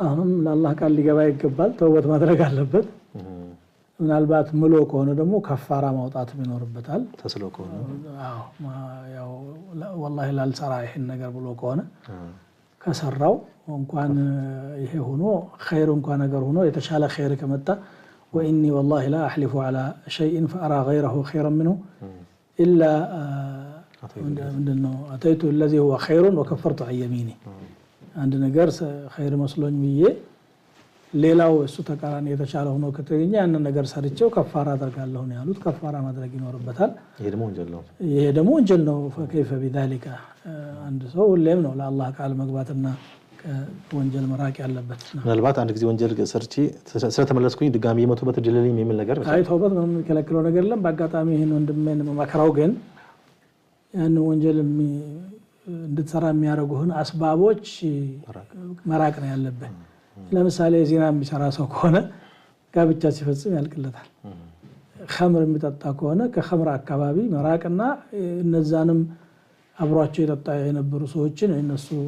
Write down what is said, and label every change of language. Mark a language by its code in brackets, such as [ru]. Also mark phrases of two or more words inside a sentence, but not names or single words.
[am] አሁንም ለአላህ ቃል ሊገባ ይገባል ተውበት ማድረግ አለበት ምናልባት ምሎ ከሆነ ደግሞ ከፋራ ማውጣት ይኖርበታል ተስሎ ከሆነ ያው والله ላልሰራ ይሄን ነገር ብሎ ከሆነ ከሰራው እንኳን ይሄ ሆኖ ኸይር እንኳን ነገር ሆኖ የተሻለ ኸይር ከመጣ [ar] واني والله لا احلف على شيء فارى غيره خيرا منه الا اتيت الذي هو خير وكفرت عن يميني عند [am] ነገር ኸይር መስሎኝ ብዬ ሌላው እሱ ተቃራኒ የተሻለ ሆኖ ከተገኘ ያን ነገር ሰርቼው ከፋራ አደርጋለሁ ነው ያሉት ከፋራ ማድረግ ይኖርበታል ይሄ ደግሞ ወንጀል ነው [ar] فكيف بذلك [am] አንድ ሰው ሁሌም ነው ለአላህ ቃል መግባትና ከወንጀል መራቅ ያለበት ምናልባት አንድ ጊዜ ወንጀል ሰርቼ ስለተመለስኩኝ ድጋሚ የመቶበት ድልልኝ የሚል ነገር አይ ተውበት ነው የሚከለክለው ነገር የለም በአጋጣሚ ይሄን ወንድሜን መከራው ግን ያን ወንጀል እንድትሰራ የሚያደርጉህን አስባቦች መራቅ ነው ያለበት ለምሳሌ ዚና የሚሰራ ሰው ከሆነ ጋብቻ ሲፈጽም ያልቅለታል ኸምር የሚጠጣ ከሆነ ከኸምር አካባቢ መራቅና እነዛንም አብሯቸው የጠጣ የነበሩ ሰዎችን እነሱ